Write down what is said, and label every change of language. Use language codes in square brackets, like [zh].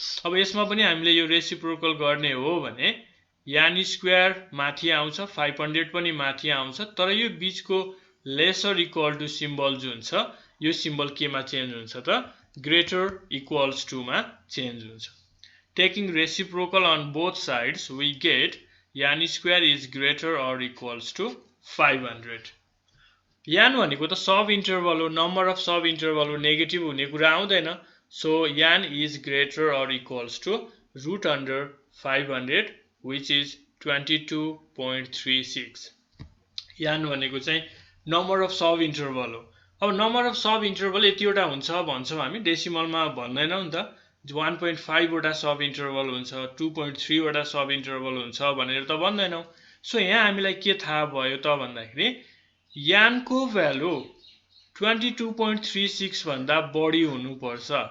[ne] अब यसमा पनि हामीले यो रेसिप्रोकल गर्ने हो भने यान स्क्वायर माथि आउँछ, 500 पनि माथि आउँछ, तर यो बीचको लेसर इक्वल टु सिम्बल जुन छ यो सिम्बल केमा चेन्ज हुन्छ त ग्रेटर इक्वल्स टु मा चेन्ज हुन्छ। [en] Taking reciprocal on both sides, we get yan square is greater or equals to 500। [ne] yan भनेको त सब इन्टरभल हो, नम्बर अफ सब इन्टरभल हो, नेगेटिभ हुने कुरा आउँदैन। [en] So yan is greater or equals to √500 which is 22.36। [ne] yan भनेको चाहिँ number of sub interval हो। अब नम्बर अफ सब इन्टरभल यतिवटा हुन्छ भन्छौं हामी, डेसिमलमा भन्दैनौं नि त। 1.5 वटा सब इन्टरभल हुन्छ, 2.3 वटा सब इन्टरभल हुन्छ भनेर त भन्दैनौं। सो यहाँ हामीलाई के थाहा भयो त भन्दाखेरि यानको भ्यालु 22.36 भन्दा बढी हुनुपर्छ।